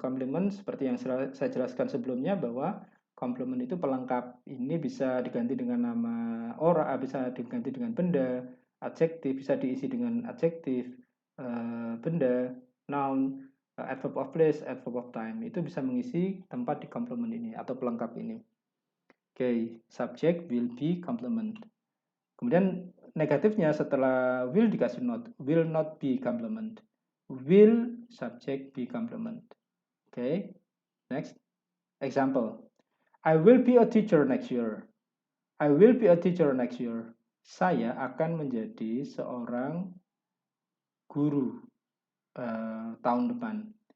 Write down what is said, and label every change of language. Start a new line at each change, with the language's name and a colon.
Indonesian: Complement seperti yang saya jelaskan sebelumnya bahwa complement itu pelengkap. Ini bisa diganti dengan nama orang, bisa diganti dengan benda, adjektif bisa diisi dengan adjektif, benda, noun, adverb of place, adverb of time. Itu bisa mengisi tempat di complement ini atau pelengkap ini. Oke, subject, will be, complement. Kemudian negatifnya setelah will dikasih not, will not be complement.
English: Will subject be complement. Okay, next example. I will be a teacher next year. I will be a teacher next year.
Indonesian: Saya akan menjadi seorang guru tahun depan.